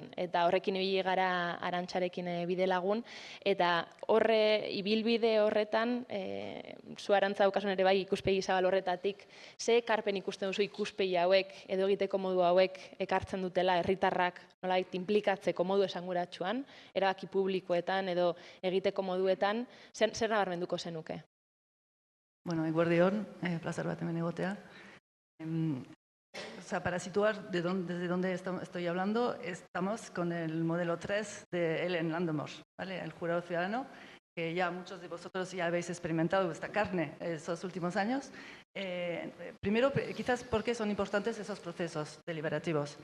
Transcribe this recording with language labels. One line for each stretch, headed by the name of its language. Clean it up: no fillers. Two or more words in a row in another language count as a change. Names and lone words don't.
Basque: Eta horrekin ibili gara Arantxarekin bide lagun, eta ibilbide horretan, zu Arantza daukasun ere bai ikuspegi zabal horretatik, ze ekarpen ikusten duzu ikuspegi hauek edo egiteko modu hauek ekartzen dutela herritarrak nolabait inplikatzeko modu esanguratsuan, erabaki publikoetan edo egiteko moduetan, zer nabarmenduko zenuke? Eguerdion, plazer bat hemen egotea.
Spanish: Para situar desde dónde estoy hablando, estamos con el modelo 3 de Ellen Landemore, ¿vale? El jurado ciudadano, que ya muchos de vosotros ya habéis experimentado esta carne esos últimos años. Primero, quizás, ¿por qué son importantes esos procesos deliberativos?